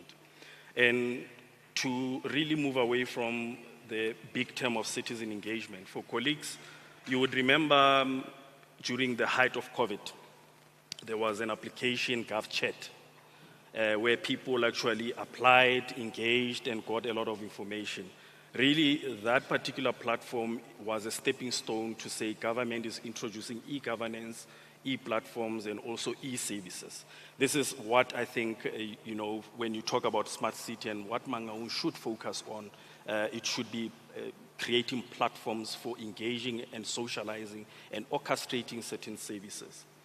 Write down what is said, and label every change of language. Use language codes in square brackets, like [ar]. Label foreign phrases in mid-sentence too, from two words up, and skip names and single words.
[en] And to really move away from the big term of citizen engagement, for colleagues, you would remember during the height of COVID, there was an application, GovChat, where people actually applied, engaged, and got a lot of information. Really, that particular platform was a stepping stone to say government is introducing e-governance, e-platforms, and also e-services. This is what I think, when you talk about smart city and what Mangaung should focus on, it should be creating platforms for engaging and socializing and orchestrating certain services.